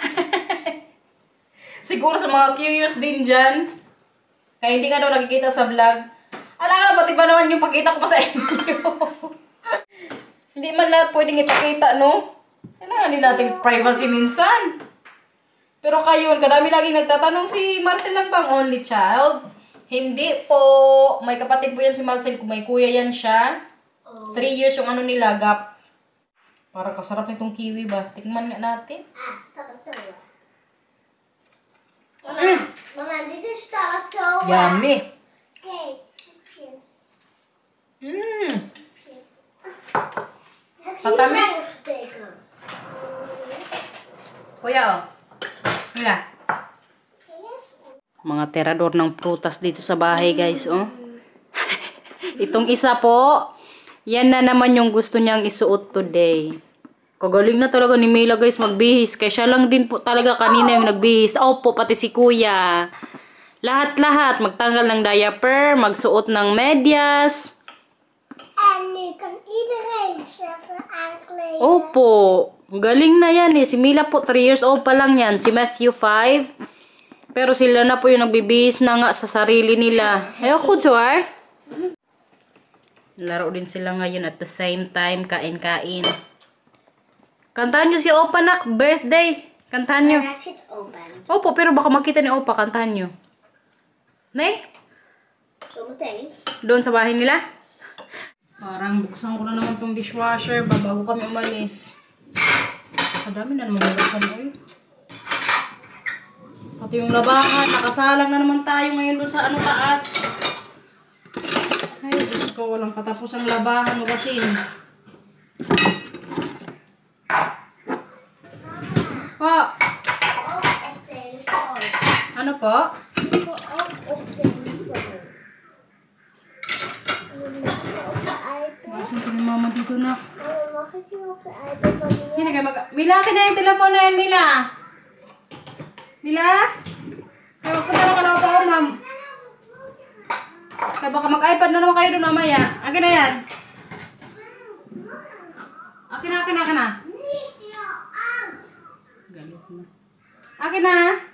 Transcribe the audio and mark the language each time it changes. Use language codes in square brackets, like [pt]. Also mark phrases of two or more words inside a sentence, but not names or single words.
[tl] Siguro sa mga curious din dyan. Kaya hindi nga daw nakikita sa vlog. Ala, pati ba naman yung pakita ko pa sa inyo? Hindi man lahat pwedeng ipakita, no? Kailangan din natin privacy minsan. Pero kayo, kadami laging nagtatanong, si Marcel lang bang [en] only child? [tl] Hindi po. May kapatid po yan si Marcel. Kung may kuya yan siya. 3 years yung ano nila, gap. Parang kasarap nitong kiwi ba? Tingnan nga natin. Mama, [en] did you start to? Yummy. Okay. [tl] Matamis. Kuya, oh. Mila. Mga terador ng prutas dito sa bahay, guys, oh. Itong isa po, yan na naman yung gusto niyang isuot today. Kagaling na talaga ni Mila, guys, magbihis. Kaya siya lang din po talaga kanina yung nagbihis. Opo, pati si kuya. Lahat-lahat. Magtanggal ng diaper, magsuot ng medyas. [en] And you can [nl] iedereen zelf aankleden. [tl] Opo. Galing na yan eh. Si Mila po 3 years old pa lang yan. Si Matthew 5. Pero sila na po yung nagbibihis na nga sa sarili nila. Ayoko, Joar. Laro din sila ngayon [en] at the same time. [tl] Kain-kain. Kantahan nyo si Opa, nak. Birthday. Kantahan nyo. [nl] Daar zit open. [tl] Opo, pero baka makita ni Opa. Kantahan nyo. Nay? [nl] Zometeen. [tl] Doon sa bahay nila? Parang buksan ko na naman tong dishwasher bago kami umalis. Kadami na naman nilagyan, oy. Pati yung labahan, nakasalang na naman tayo ngayon doon sa ano taas. Ay, Diyos ko, walang katapos ang labahan, magasin. Po. Ano po? Masin ko ni Mama dito na. [nl] Mag ik nu op de iPad van die? [tl] Hindi kayo Mila, akin na yung telephone na yan, Mila. Mila? Kaya magpunta ka na po, ma'am. Kaya baka mag-iPad na naman kayo doon mamaya. Akin na yan. Akin na. Galit na. Akin na.